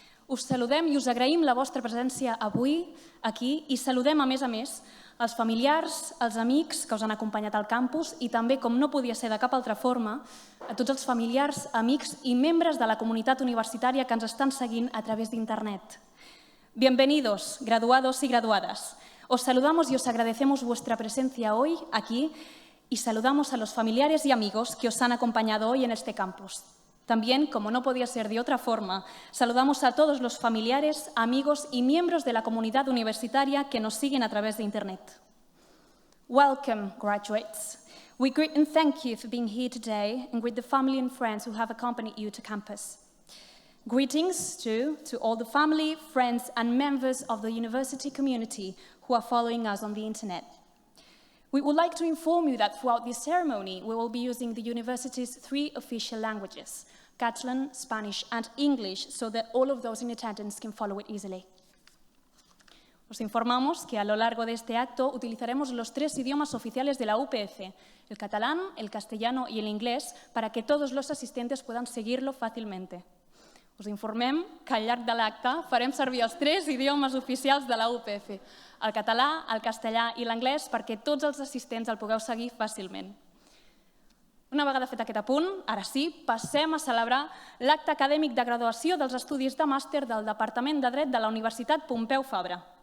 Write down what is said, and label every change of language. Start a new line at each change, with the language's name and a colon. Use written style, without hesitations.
Catalan: Us saludem i us agraïm la vostra presència avui aquí i saludem, a més, els familiars, els amics que us han acompanyat al campus i també, com no podia ser de cap altra forma, a tots els familiars, amics i membres de la comunitat universitària que ens estan seguint a través d'internet.
Spanish: Bienvenidos, graduados y graduadas. Os saludamos y os agradecemos vuestra presencia hoy aquí y saludamos a los familiares y amigos que os han acompañado hoy en este campus. También, como no podía ser de otra forma, saludamos a todos los familiares, amigos y miembros de la comunidad universitaria que nos siguen a través de Internet.
English: Welcome, graduates. We greet and thank you for being here today and greet the family and friends who have accompanied you to campus. Greetings, too, to all the family, friends and members of the university community who are following us on the internet. We would like to inform you that throughout this ceremony, we will be using the university's 3 official languages, Catalan, Spanish and English, so that all of those in attendance can follow it easily.
Spanish: Os informamos que a lo largo de este acto utilizaremos los 3 idiomas oficiales de la UPF, el catalán, el castellano y el inglés, para que todos los asistentes puedan seguirlo fácilmente.
Catalan: Us informem que al llarg de l'acte farem servir els 3 idiomes oficials de la UPF, el català, el castellà i l'anglès, perquè tots els assistents el pugueu seguir fàcilment. Una vegada fet aquest apunt, ara sí, passem a celebrar l'acte acadèmic de graduació dels estudis de màster del departament de Dret de la Universitat Pompeu Fabra.